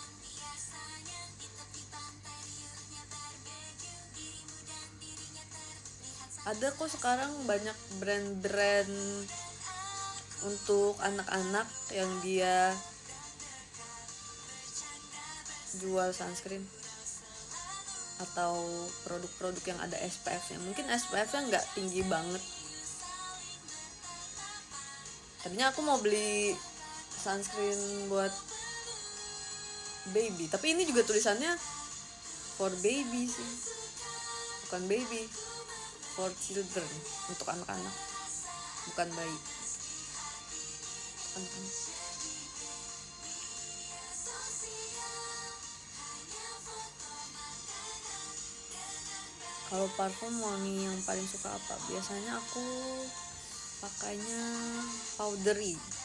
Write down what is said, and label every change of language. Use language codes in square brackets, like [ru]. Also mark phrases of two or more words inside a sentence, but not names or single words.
[id] Ada kok sekarang banyak brand-brand untuk anak-anak yang dia jual sunscreen atau produk-produk yang ada SPF-nya. Mungkin SPF-nya nggak tinggi banget. Tadinya aku mau beli sunscreen buat baby, tapi ini juga tulisannya [en] for baby [id] sih, bukan baby, [en] for children, [id] untuk anak-anak, bukan bayi. Anak-anak. Kalau parfum wangi yang paling suka apa? Biasanya aku pakainya powdery.